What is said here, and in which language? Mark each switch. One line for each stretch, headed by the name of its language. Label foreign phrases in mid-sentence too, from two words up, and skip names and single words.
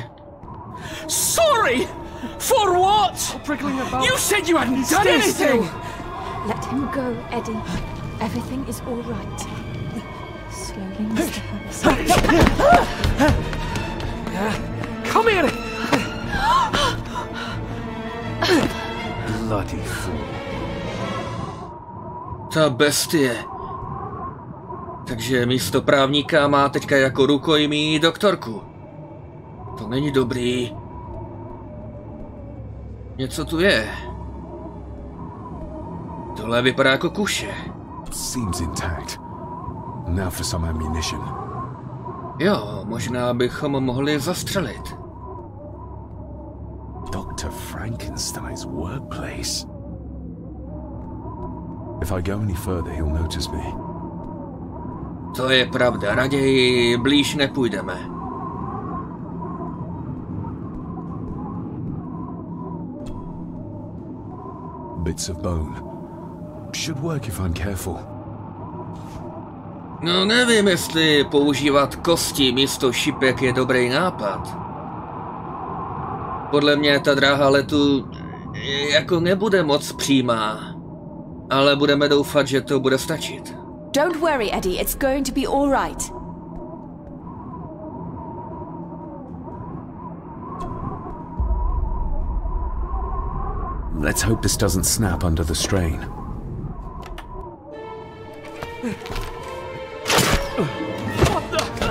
English: Sorry? For what? You said you hadn't done anything. Let him go, Eddie. Everything is all right. Slowly, Mr. Harris. Come here! Bloody fool.
Czech: Ta bestie. Takže místo právníka má teďka jako rukojmí doktorku. To není dobrý. Něco tu je. Tohle vypadá jako kuše.
English: Seems intact. Now for some ammunition.
Czech: Jo, možná bychom mohli zastřelit.
English: Dr. Frankenstein's workplace. If I go any further, he'll notice me.
Czech: To je pravda, raději blíž nepůjdeme.
English: Bits of bone. Should work if I'm careful.
Czech: No nevím, jestli používat kosti místo šipek je dobrý nápad. Podle mě ta dráha letu jako nebude moc přímá. Ale budeme doufat, že to bude stačit.
English: Don't worry, Eddie. It's going to be all right. Let's hope this doesn't snap under the strain. What the?